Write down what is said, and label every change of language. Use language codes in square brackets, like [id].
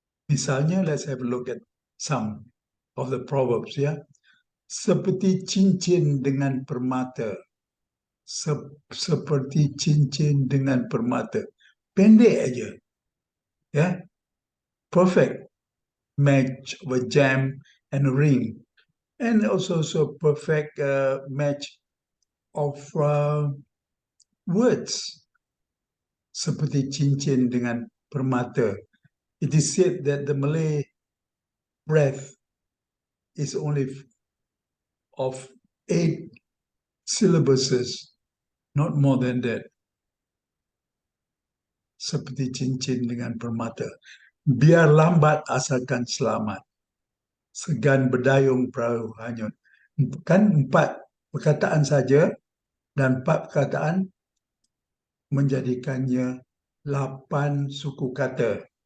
[en] Misalnya, let's have a look at some of the proverbs, ya. [ms] Seperti cincin dengan permata. Seperti cincin dengan permata. Pendek aja. Ya. [en] Perfect match of a gem and a ring. And also perfect match of words. [ms] Seperti cincin dengan permata. [en] It is said that the Malay breath is only of 8 syllabuses, not more than that. [ms] Seperti cincin dengan permata. Biar lambat asalkan selamat. Segan berdayung perahu hanyut. Kan 4 perkataan saja, dan 4 perkataan menjadikannya 8 suku kata.